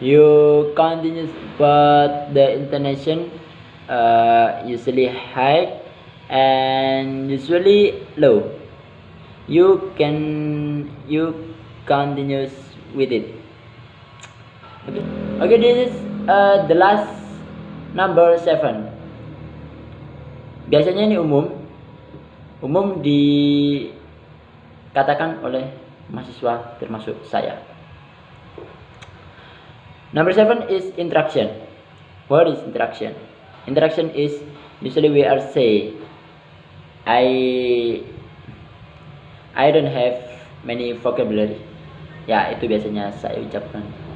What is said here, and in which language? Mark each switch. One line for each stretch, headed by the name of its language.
English: You continue, but the intonation usually high and usually low. You continue with it. Okay, this is the last, number 7.
Indonesian: Biasanya ini umum dikatakan oleh mahasiswa termasuk saya.
English: Number 7 is interaction. What is interaction? Interaction is usually we are say I don't have many vocabulary.
Indonesian: Ya, itu biasanya saya ucapkan.